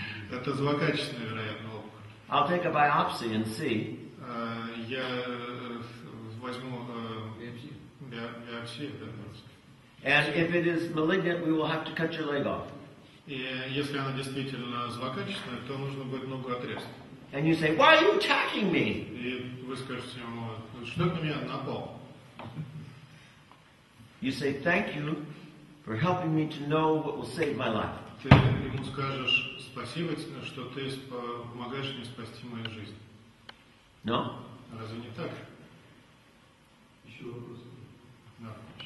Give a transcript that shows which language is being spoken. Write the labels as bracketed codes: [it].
[ru] Это злокачественная, вероятно, опухоль. [en] I'll take a biopsy and see. [ru] Я возьму биопсию, да. [en] And if it is malignant, we will have to cut your leg off." [ru] И если она действительно злокачественная, то нужно будет ногу отрезать. [en] And you say, "Why are you attacking me?" [ru] И вы скажете ему, что ты на меня напал? [en] You say, "Thank you for helping me to know what will save my life." [ru] Ты ему скажешь, спасибо, что ты помогаешь мне спасти мою жизнь. [en] No? [ru] Разве не так? Еще вопрос. Да.